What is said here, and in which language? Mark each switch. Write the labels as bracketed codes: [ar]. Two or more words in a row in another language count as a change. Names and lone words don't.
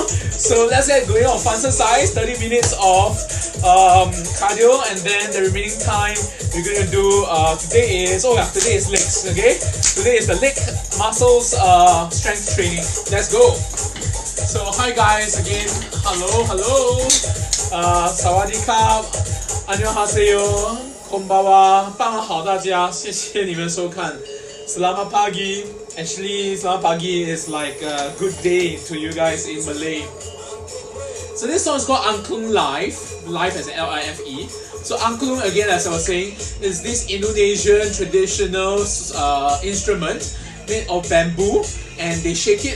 [en] So let's get going on FUN-xercise, 30 minutes of cardio, and then the remaining time we're going to do, today is legs, okay? Today is the leg muscles strength training. Let's go. So hi guys, again, hello, sawadee-ka, annyeonghaseyo, konbanwa, [zh] 傍晚好大家，谢谢你们收看 [ms] Selamat pagi. [en] Actually, [ms] Selamat pagi [en] is like a good day to you guys in Malay. So this song is called Angklung Live. Live as in L-I-F-E. So Angklung, again, as I was saying, is this Indonesian traditional instrument made of bamboo, and they shake it.